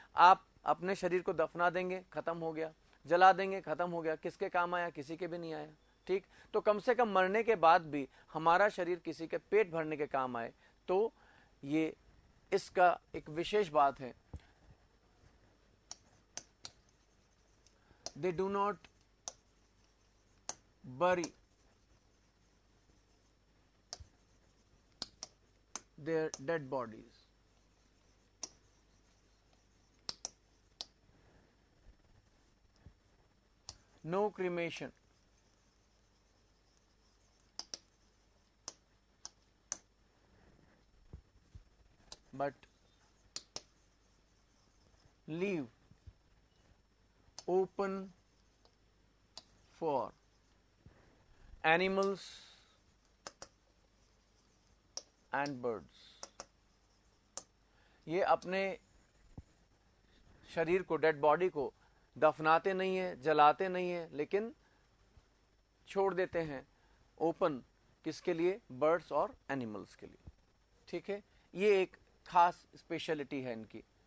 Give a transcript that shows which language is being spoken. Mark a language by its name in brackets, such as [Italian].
[Hindi] आप अपने शरीर को दफना देंगे, खत्म हो गया, जला देंगे, खत्म हो गया, किसके काम आया? किसी के भी नहीं आया। ठीक, तो कम से कम मरने के बाद भी हमारा शरीर किसी के पेट भरने के काम आए, तो ये इसका एक विशेष बात है। [English] They do not bury their dead bodies. No cremation. But leave open for animals and birds. [Hindi] ये अपने शरीर को, डेड बॉडी को दफनाते नहीं है, जलाते नहीं है, लेकिन छोड़ देते हैं ओपन। किसके लिए? बर्ड्स और एनिमल्स के लिए। ठीक है, ये एक खास स्पेशलिटी है इनकी।